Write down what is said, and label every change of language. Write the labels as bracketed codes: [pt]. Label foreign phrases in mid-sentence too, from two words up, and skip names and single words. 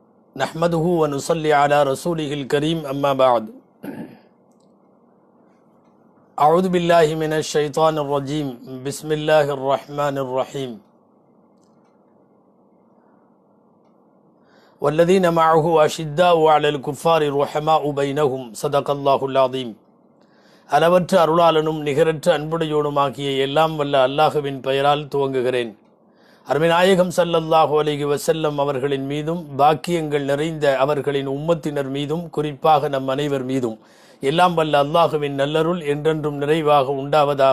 [ar] نحمده ونصلي على رسوله الكريم أما بعد أعوذ بالله من الشيطان الرجيم بسم الله الرحمن الرحيم والذين معه أشداء على الكفار رحماء بينهم صدق الله العظيم [ta] அளவற்ற அருளாளனும் நிகரற்ற அன்புடையோனுமாகிய எல்லாம் வல்ல அல்லாஹுவின் பெயரால் துவங்குகிறேன். அருமைநாயகம் [ar] صلى الله عليه وسلم [ta] அவர்களின் மீதும் பாக்கியங்கள் நிறைந்த அவர்களின் உம்மத்தினர் மீதும் குறிப்பாக நம் அனைவர் மீதும் எல்லாம் வல்ல அல்லாஹுவின் நல்லருள் என்றென்றும் நிறைவாக உண்டாவதாக.